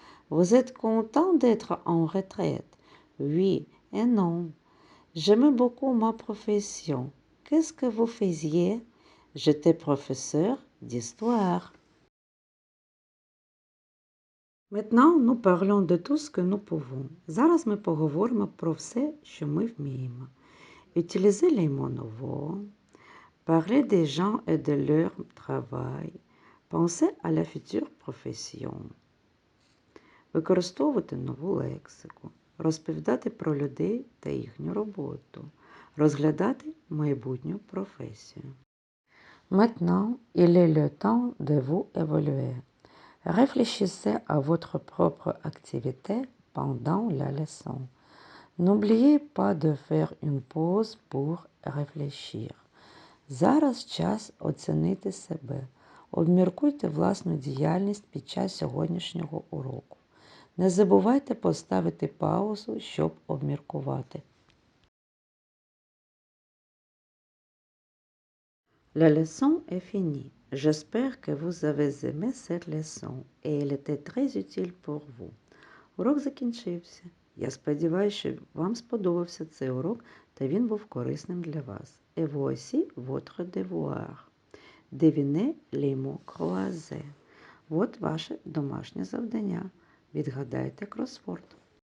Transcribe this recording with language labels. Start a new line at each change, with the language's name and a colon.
French: Vous êtes content d'être en retraite? Oui et non. J'aime beaucoup ma profession. Qu'est-ce que vous faisiez? J'étais professeur d'histoire. Maintenant, nous parlons de tout ce que nous pouvons.
Ukrainian: Зараз ми поговоримо про все, що ми вміємо.
French: Utilisez les mots nouveaux. Parler des gens et de leur travail. Pensez à la future profession.
Ukrainian: Використовувати нову лексику. Розповідати про людей та їхню роботу. Розглядати майбутню професію.
French: Maintenant, il est le temps de vous évaluer. Réfléchissez à votre propre activité pendant la leçon. N'oubliez pas de faire une pause pour réfléchir.
Ukrainian: Зараз час оцінити себе. Обміркуйте власну діяльність під час сьогоднішнього уроку. Не забувайте поставити паузу, щоб обміркувати.
French: La leçon est finie. J'espère que vous avez aimé cette leçon et elle était très utile pour vous.
Ukrainian: Урок закінчився. Я сподіваюся, що вам сподобався цей урок та він був корисним для вас.
French: Et voici votre devoir. Devinez les mots croisés.
Ukrainian: От ваше домашнє завдання. Відгадайте кросворд.